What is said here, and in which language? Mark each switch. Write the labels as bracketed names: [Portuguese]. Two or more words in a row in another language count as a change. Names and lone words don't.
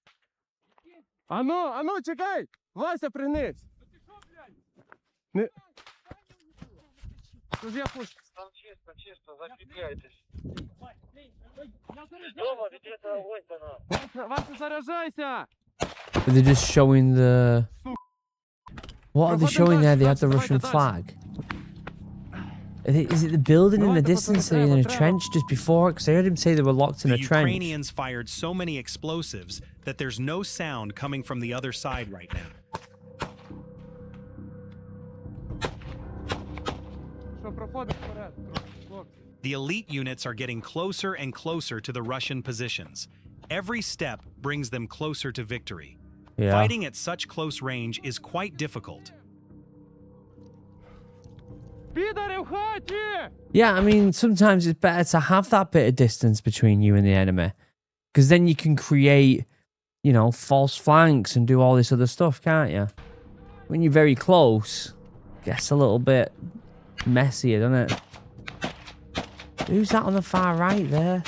[Ukrainian] Ану, чекай! Вася, пригнись! Не... Тож я пуш... Там чисто, закріпляйтесь. Дома, ведете огонь по нам. Вася, заряджайся! [English] They're just showing the... What are they showing there? They have the Russian flag. Is it the building in the distance? They're in a trench just before? Because I heard him say they were locked in a The trench. Ukrainians fired so many explosives that there's no sound coming from the other side right now. [Ukrainian] Що, проходимо вперед, хлопці. [English] The elite units are getting closer and closer to the Russian positions. Every step brings them closer to victory. Yeah. Fighting at such close range is quite difficult. [Ukrainian] Підари в хаті! [English] Yeah, I mean, sometimes it's better to have that bit of distance between you and the enemy. Because then you can create, you know, false flanks and do all this other stuff, can't you? When you're very close, it gets a little bit messier, doesn't it? Who's that on the far right there?